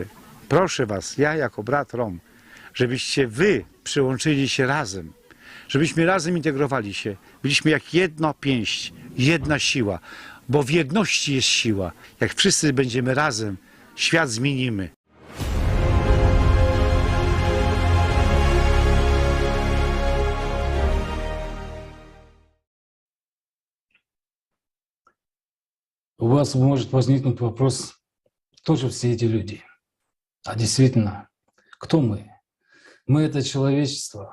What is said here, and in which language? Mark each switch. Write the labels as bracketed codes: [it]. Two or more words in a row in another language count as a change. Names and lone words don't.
[pl] Proszę Was, ja jako brat Rom, żebyście Wy przyłączyli się razem, żebyśmy razem integrowali się, byliśmy jak jedna pięść, jedna siła, bo w jedności jest siła. Jak wszyscy będziemy razem, świat zmienimy. [ru] У вас может возникнуть вопрос, кто же все эти люди? А действительно, кто мы? Мы — это человечество.